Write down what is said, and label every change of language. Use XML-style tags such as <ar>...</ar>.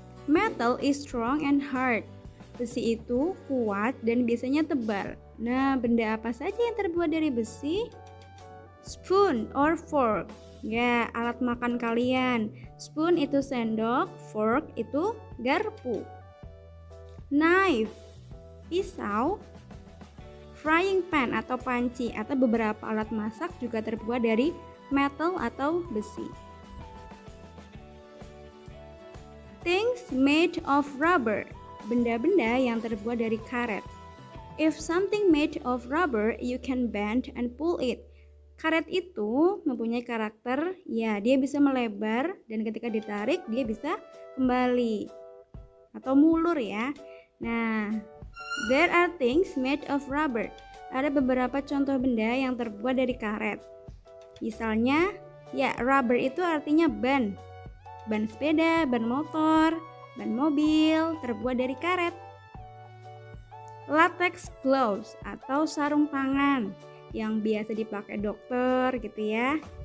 <en>Metal is strong and hard.</en> <id>Besi itu kuat dan biasanya tebal. Nah, benda apa saja yang terbuat dari besi?</id> <en>Spoon or fork.</en> <id>Ya, alat makan kalian. Spoon itu sendok, fork itu garpu. Knife, pisau. Frying pan atau panci atau beberapa alat masak juga terbuat dari metal atau besi.</id> <en>Things made of rubber,</en> <id>benda-benda yang terbuat dari karet.</id> <en>If something made of rubber, you can bend and pull it.</en> <id>Karet itu mempunyai karakter, ya dia bisa melebar dan ketika ditarik dia bisa kembali atau mulur ya.</id> <en>Nah, there are things made of rubber.</en> <id>Ada beberapa contoh benda yang terbuat dari karet. Misalnya, ya rubber itu artinya ban. Ban sepeda, ban motor, ban mobil terbuat dari karet. Latex gloves atau sarung tangan yang biasa dipakai dokter gitu ya.</id>